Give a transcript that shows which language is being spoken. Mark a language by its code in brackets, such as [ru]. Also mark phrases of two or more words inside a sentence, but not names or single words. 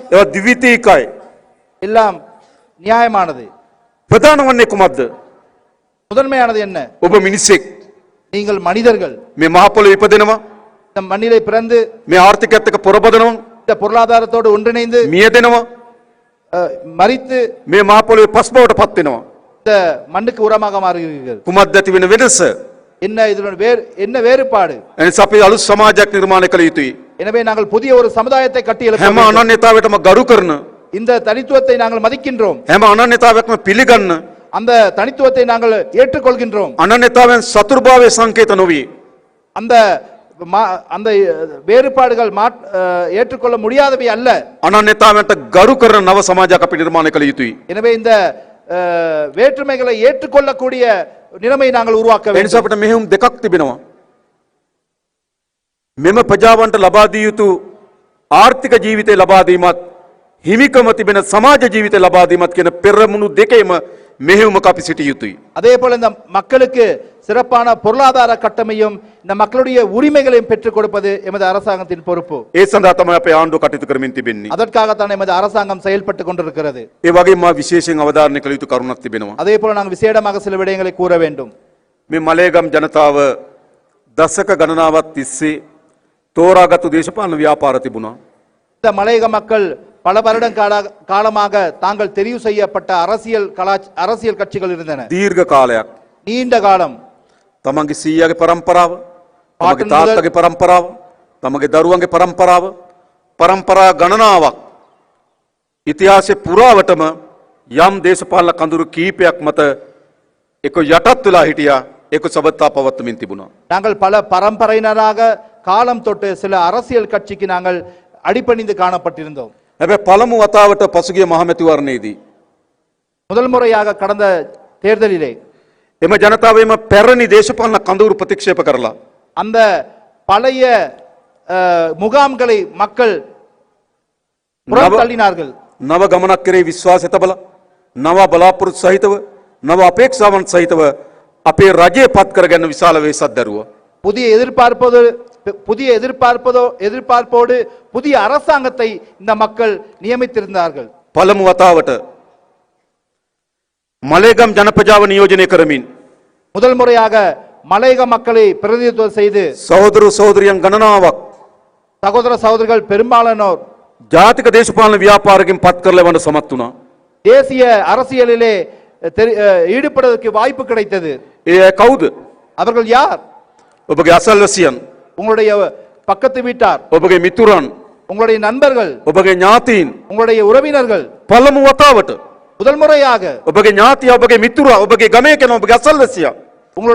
[si] ඒවා ද්විතීකයි. [ta] எல்லாம் நியாயமானது. [si] ප්‍රධාන වන්නේ කුමක්ද? [ta] முதன்மையானது என்ன? [si] ඔබ මිනිසෙක්. [ta] நீங்கள் மனிதர்கள். [si] මේ මහ පොළොවේ ඉපදෙනවා. [ta] இந்த மண்ணிலே பிறந்து [si] මේ ආර්ථිකයත් එක්ක පොරබදනවා. [ta] இந்த பொருளாதாரத்தோடு ஒன்றிணைந்து [si] මියදෙනවා. [ta] மரித்து [si] මේ මහ පොළොවේ පස් බවට පත් වෙනවා. [ta] இந்த மண்ணுக்கு உரமாக மாறுகிறீர்கள். [si] කුමක්ද ඇති වෙන වෙනස? [ta] என்ன இதனுடைய என்ன வேறுபாடு? [si] එනිසා අපි අලුත් සමාජයක් නිර්මාණය කළ යුතුයි. [ta] எனவே நாங்கள் புதிய ஒரு சமுதாயத்தை கட்டி எழுப்ப [si] හැම [ta] வேண்டும். [si] අනන්‍යතාවයටම ගරු කරන, [ta] இந்த தனித்துவத்தை நாங்கள் மதிக்கின்றோம். [si] හැම අනන්‍යතාවයක්ම පිළිගන්න, [ta] அந்த தனித்துவத்தை நாங்கள் ஏற்றுக்கொள்கின்றோம். [si] අනන්‍යතාවයන් සතුරුභාවයේ සංකේත නොවේ. [ta] அந்த அந்த வேறுபாடுகள் ஏற்றுக்கொள்ள முடியாதவை அல்ல. [si] අනන්‍යතාවයන්ට ගරු කරන නව සමාජයක් අපි නිර්මාණය කළ යුතුයි. [ta] எனவே இந்த வேற்றுமைகளை ஏற்றுக்கொள்ளக்கூடிய நிலைமை நாங்கள் உருவாக்க [si] ඒ නිසා [ta] வேண்டும். [si] අපිට මෙහෙයුම් දෙකක් තිබෙනවා. මෙම ප්‍රජාවන්ට ලබා දිය යුතු ආර්ථික ජීවිතය ලබා දීමත් හිමිකම තිබෙන සමාජ ජීවිතය ලබා දීමත් කියන පෙරමුණු දෙකේම මෙහෙයුමක අපි සිටිය යුතුයි. [ta] அதே போல இந்த மக்களுக்கு சிறப்பான பொருளாதார கட்டமையும் இந்த மக்களுடைய உரிமைகளையும் பெற்றுக் கொடுப்பது எமது அரசாங்கத்தின் பொறுப்பு. [si] ඒ සඳහා තමයි අපේ ආණ්ඩුව කටයුතු කරමින් තිබෙන්නේ. [ta] அதற்காகத்தான் எமது அரசாங்கம் செயல்பட்டு கொண்டிருக்கிறது. [si] ඒ වගේම මා විශේෂයෙන් අවධාරණය කළ යුතු කරුණක් තිබෙනවා. [ta] அதே போல நாங்கள் விசேடமாக சில விடயங்களை கூற வேண்டும். [si] මේ මලේගම් ජනතාව දශක ගණනාවක් තිස්සේ තෝරාගත්තු දේශපාලන ව්‍යාපාර තිබුණා. [ta] இந்த மலையக மக்கள் பல வருடம் காலமாக தாங்கள் தெரிவு செய்யப்பட்ட அரசியல் கட்சிகள் இருந்தன. [si] දීර්ඝ කාලයක් [ta] நீண்ட காலம் [si] තමන්ගේ සීයාගේ පරම්පරාව, තමන්ගේ පාටන් තාත්තගේ පරම්පරාව, තමන්ගේ දරුවන්ගේ පරම්පරාව, පරම්පරා ගණනාවක් ඉතිහාසයේ පුරාවටම යම් දේශපාලන කඳුරු කීපයක් මත එක යටත් වෙලා හිටියා, ඒක සබත්තා පවත්වමින් තිබුණා. [ta] நாங்கள் பல பரம்பரையினராக காலம் தொட்டு சில அரசியல் கட்சிக்கு நாங்கள் அடிபணிந்து காணப்பட்டிருந்தோம். [si] හැබැයි පළමු වතාවට පසුගිය මහමැතිවරණයේදී [ta] முதல் முறையாக கடந்த தேர்தலிலே [si] එම ජනතාවේම පැරණි දේශපාලන කඳවුරු ප්‍රතික්ෂේප කරලා [ta] அந்த பழைய முகாம்களை மக்கள் புறந்தள்ளினார்கள். [si] නව ගමනක් කෙරේ විශ්වාසය තබලා නව බලාපොරොත්තු සහිතව නව අපේක්ෂාවන් සහිතව අපේ රජය පත් කරගන්න විශාල වේසක් දැරුවා. [ta] புதிய எதிர்பார்ப்போடு புதிய அரசாங்கத்தை இந்த மக்கள் நியமித்திருந்தார்கள். [si] පළමු වතාවට මලේගම් ජනපජාව නියෝජනය කරමින් [ta] முதல் முறையாக மலையக மக்களை பிரதிநிதித்துவம் செய்து [si] සහෝදර සහෝදරියන් ගණනාවක් [ta] சகோதர சகோதரிகள் பெரும்பாலானோர் [si] ජාතික දේශපාලන ව්‍යාපාරකින් පත් කරලා වන්න සමත් වුණා. [ta] தேசிய அரசியலிலே ஈடுபடுவதற்கு வாய்ப்பு கிடைத்தது. [si] ඒ අය කවුද? [ta] அவர்கள் யார்? [si] ඔබගේ අසල්වැසියන්, [ta] உங்களுடைய பக்கத்து வீட்டார், [si] ඔබගේ මිතුරන්, [ta] உங்களுடைய நண்பர்கள், [si] ඔබගේ ඥාතීන්. [ta] உங்களுடைய உறவினர்கள். [si] පළමු වතාවට [ta] முதல் முறையாக [si] ඔබගේ ඥාතියා, ඔබගේ මිතුරා, ඔබගේ ගමේ කෙනා, ඔබගේ අසල්වැසියා [ta] உங்களுடைய